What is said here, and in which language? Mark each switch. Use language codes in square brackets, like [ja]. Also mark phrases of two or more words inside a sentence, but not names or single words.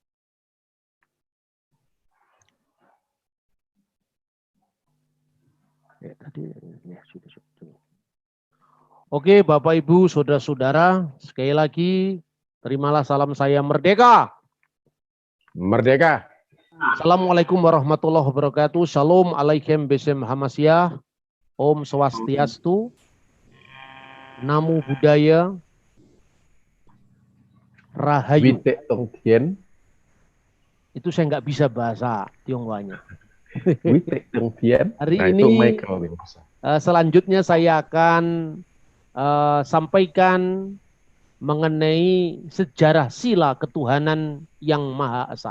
[id] Oke, Bapak Ibu, saudara-saudara, sekali lagi terimalah salam saya merdeka. Merdeka. [ar] السلام عليكم ورحمة الله وبركاته. [he] שלום עליכם בשם המשיח. [sa] ॐ स्वस्त्यस्तु. [pi] Namo Buddhaya. Rahayu. [zh] 惟德动天. [id] Itu saya nggak bisa bahasa Tionghoanya. [zh] 惟德动天. [id] Hari nah, ini itu Michael yang bisa. Selanjutnya saya akan sampaikan mengenai sejarah sila ketuhanan yang Maha Esa.